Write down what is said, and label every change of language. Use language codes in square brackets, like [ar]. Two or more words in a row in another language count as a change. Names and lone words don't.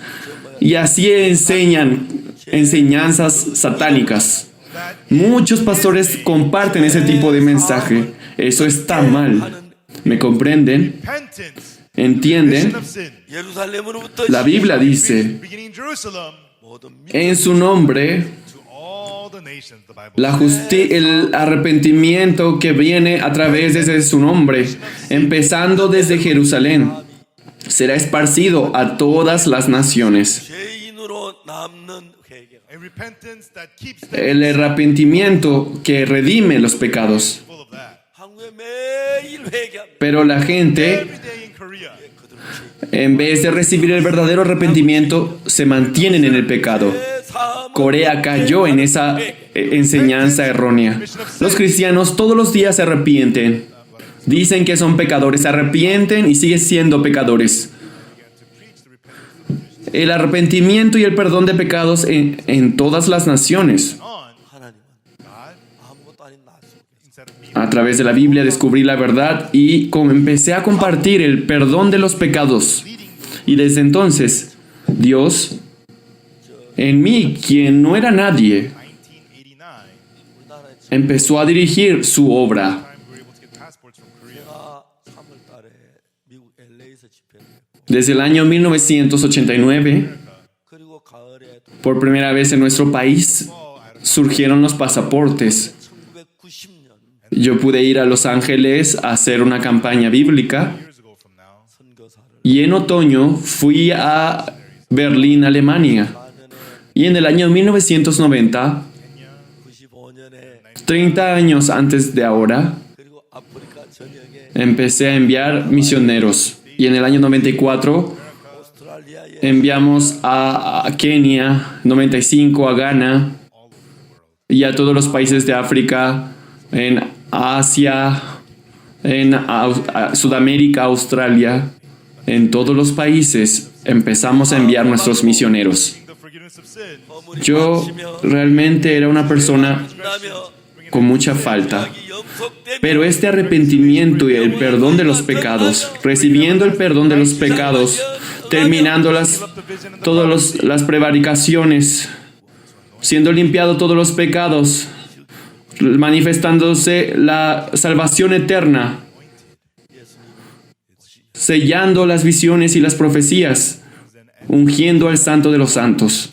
[es] Y así enseñan enseñanzas satánicas. Muchos pastores comparten ese tipo de mensaje. Eso está mal. ¿Me comprenden? [en] Repentance. [es] ¿Entienden? [en] Of sin. [ko] 예루살렘으로부터 [es] La Biblia dice, [en] Beginning in Jerusalem [ko] 모든 [es] en su nombre, [en] to all the nations, the Bible [es] el arrepentimiento que viene a través de su nombre, empezando desde Jerusalén, será esparcido a todas las naciones. [ko] 죄인으로 남는 회개가 [en] a repentance that keeps them [es] El arrepentimiento que redime los pecados. [en] full of that. [ko] 한국에 매일 회개합니다. [es] Pero la gente, [en] Every day in Korea, [es] en vez de recibir el verdadero arrepentimiento, se mantienen en el pecado. [ko] 사함은 [es] Corea cayó en esa enseñanza errónea. Los cristianos todos los días se arrepienten. Dicen que son pecadores, se arrepienten y siguen siendo pecadores. El arrepentimiento y el perdón de pecados en todas las naciones. [en] on [ko] 하나님은 [en] God [ko] 아무것도 아닌 나 속에 [en] instead of me. [es] A través de la Biblia descubrí la verdad y empecé a compartir el perdón de los pecados. Y desde entonces, Dios, en mí, quien no era nadie, 1989, [ko] 우리나라에 [es] empezó a dirigir su obra. [en] time we were able to get passports from Korea. [ko] 제가 3월 달에 미국 LA에서 집회를 했고 [es] Desde el año 1989, [ko] 그리고 가을에 [es] por primera vez en nuestro país, surgieron los pasaportes. [ko] 1990년 [es] Yo pude ir a Los Ángeles a hacer una campaña bíblica [en] Years ago from now, [ko] 선교사를 [es] y en otoño fui a Berlín, Alemania. [ko] 4년에 [es] Y en el año 1990, [ko] 95년에 [es] 30 años antes de ahora, [ko] 그리고 아프리카 전역에 [es] empecé a enviar misioneros. Y en el año 94 [ko] 오스트랄리아에 [es] enviamos a Kenia, 95 a Ghana y a todos los países de África, en Asia, en Sudamérica, Australia, en todos los países empezamos a enviar nuestros misioneros. [en] the forgiveness of sin, [ko] 머무리 [es] Yo [ko] 마치며 [es] realmente era una persona [ko] 만나며 [es] con mucha falta. [ko] 자기 영속된 [es] Pero este arrepentimiento y el perdón de los pecados, recibiendo el perdón de los pecados, terminando todas las prevaricaciones, siendo limpiado todos los pecados, manifestándose la salvación eterna, sellando las visiones y las profecías, ungiendo al Santo de los Santos.